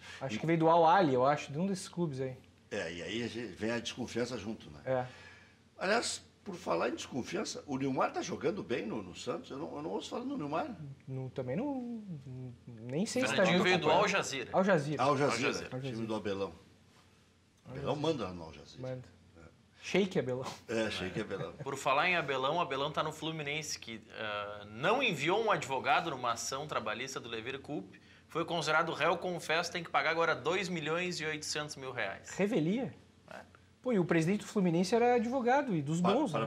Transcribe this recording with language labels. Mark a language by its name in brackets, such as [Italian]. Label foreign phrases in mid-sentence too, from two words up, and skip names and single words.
[Portuguese] Acho que veio do Al Ahly, eu acho, de um desses clubes aí. E aí vem a desconfiança junto, né? É. Aliás, por falar em desconfiança, o Nilmar tá jogando bem no Santos? Eu não ouço falar no Nilmar. Também não... Nem sei se está Fernandinho jogando. veio do Al Jazeera. Al Jazeera. Al Jazeera, Jazeera. time do Abelão. Abelão manda no Al Jazeera. Manda. Sheik Abelão. Achei que é Abelão. Por falar em Abelão, o Abelão está no Fluminense, que não enviou um advogado numa ação trabalhista do Lever Cup foi considerado réu confesso, tem que pagar agora 2.800.000 reais. Revelia? Pô, e o presidente do Fluminense era advogado e dos bons, né?